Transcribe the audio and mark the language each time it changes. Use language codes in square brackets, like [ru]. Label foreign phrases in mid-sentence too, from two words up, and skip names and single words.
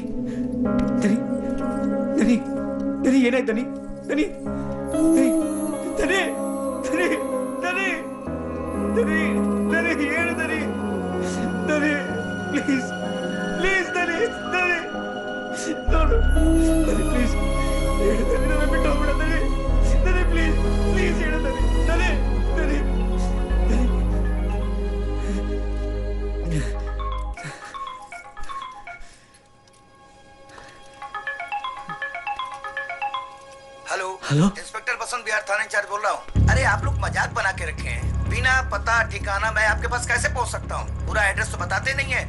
[kn] ದನಿ ದನಿ ದನಿ ಏನಾಯ್ತು ದನಿ ದನಿ ದನಿ ದನಿ ದನಿ ದನಿ ದನಿ ದನಿ ಹೇಳು ದನಿ ದನಿ ಪ್ಲೀಸ್ ಪ್ಲೀಸ್ ದನಿ ದನಿ ನೋಡು ದನಿ ಪ್ಲೀಸ್ ಹೇಳು ದನಿ ನನ್ನ ಬಿಟ್ಟು ಹೋಗ್ಬಿಡ ದನಿ ದನಿ ಪ್ಲೀಸ್ ಪ್ಲೀಸ್ ಹೇಳು ದನಿ ದನಿ ದನಿ ದನಿ [hi] हेलो हेलो? इंस्पेक्टर बसंत बिहार थाना इंचार्ज बोल रहा हूँ। अरे आप लोग मजाक बना के रखे हैं। बिना पता ठिकाना मैं आपके पास कैसे पहुँच सकता हूँ? पूरा एड्रेस तो बताते नहीं है।